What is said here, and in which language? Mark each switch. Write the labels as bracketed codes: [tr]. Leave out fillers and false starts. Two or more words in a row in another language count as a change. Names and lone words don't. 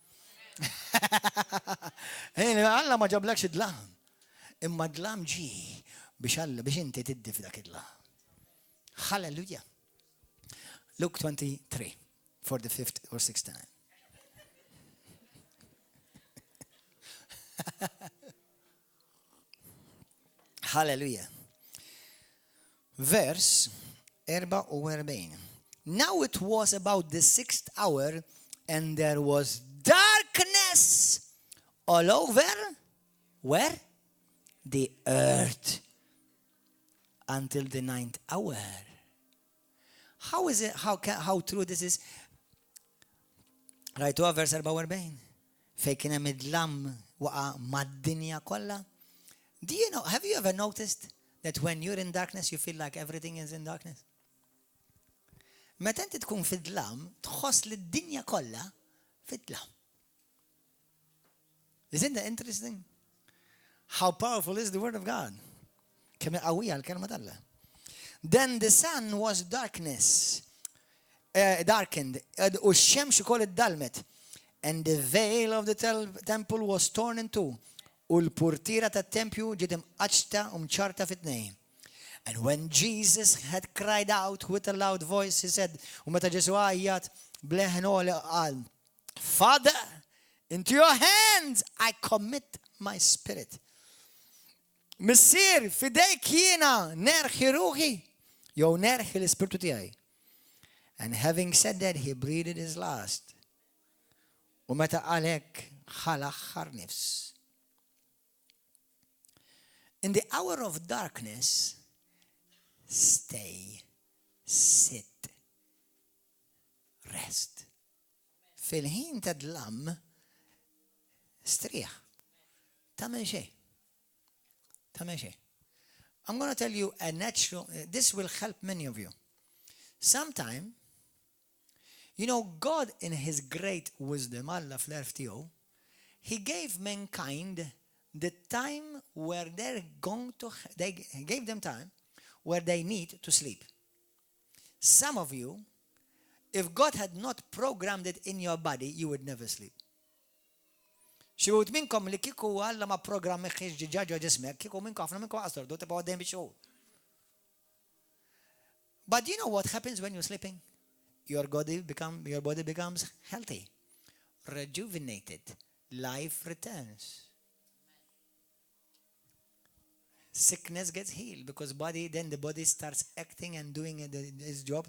[mt] Alla ma ġablekx id-dlam. Imma d-dlam ġi biex inti tiddi f'dak id-dlam. [en] Hallelujah. Luke 23, for the 5th or 6th time. Hallelujah. Verse 44. Now it was about the 6th hour, and there was darkness all over, where? The earth, until the 9th hour. How is it, how true this is? Right to verse 44. [mt] Fej kien hemm id-dlam waqa' mad-dinja kollha. [en] Do you know, have you ever noticed that when you're in darkness you feel like everything is in darkness? [mt] Meta inti tkun fid-dlam, tħoss li d-dinja kollha fid-dlam. [en] Isn't that interesting? How powerful is the word of God? [mt] Kemm qawwija l-kelma tal-Allah. [en] Then the sun was darkened, [mt] u x-xemx ukoll iddalmet, [en] and the veil of the temple was torn in two, [mt] u l-purtira tat-tempju ġiet imqaċta u mċarta fit-tnejn. [en] And when Jesus had cried out with a loud voice, he said, [mt] u meta Ġesu għajjat bleħen għoli qal, [en] Father, into your hands I commit my spirit. [mt] Missier, fidejk jiena nerħi ruħi, jew nerħi l-ispirtu tiegħi. [en] And having said that, he breathed his last. [mt] U meta qal hekk ħal aħħar nifs. [en] In the hour of darkness, stay, sit, rest. [mt] Fil-ħin ta' dlam, strieħ. Tagħmel xejn. Tagħmel xejn. [en] I'm going to tell you a natural, this will help many of you. Sometime, you know, God in his great wisdom, [mt] Allah fl-erf tiegħu, [en] he gave mankind the time where they're going to, he gave them time where they need to sleep. Some of you, if God had not programmed it in your body, you would never sleep. [mt] Xi wħud minnkom li kieku Alla ma programmi ħiex ġiġaġġa ġismek, kieku minnkom ħafna minnkom qastordu tibqgħu għaddejjem bix-xogħol. [en] But you know what happens when you're sleeping? Your body becomes healthy, rejuvenated. Life returns. Sickness gets healed because then the body starts acting and doing its job.